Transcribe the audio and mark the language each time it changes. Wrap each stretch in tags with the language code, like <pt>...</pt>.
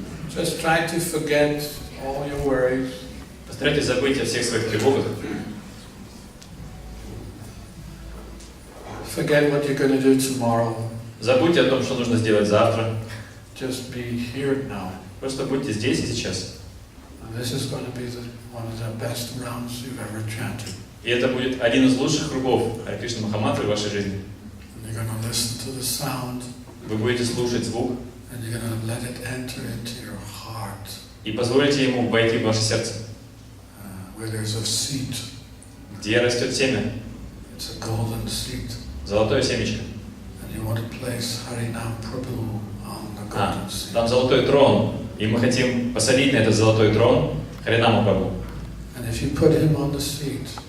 <en>Just try to forget all your worries.</en> <ru>Постарайтесь забыть о всех своих тревогах.</ru> <en>Forget what you're going to do tomorrow.</en> <ru>Забудьте о том, что нужно сделать завтра.</ru> <en>Just be here now.</en> <ru>Просто будьте здесь и сейчас.</ru> <en>And this is going to be one of the best rounds you've ever chanted.</en> <ru>И это будет один из лучших кругов Харе Кришна Махамантры в вашей жизни.</ru> <en>And you're going to listen to the sound.</en> <ru>Вы будете слушать звук</ru> <en>And you're going to let it enter into your heart.</en> <ru>и позволите ему войти в ваше сердце,</ru> <en>Where there's a seed.</en> <ru>где растет семя,</ru> <en>It's a golden seed.</en> <ru>золотое семечко.</ru> <en>And you want to place Harinam Prabhu on the golden seed.</en> <ru>Там золотой трон, и мы хотим посадить на этот золотой трон Харинаму Прабху.</ru> <en>And if you put him on the seat,</en>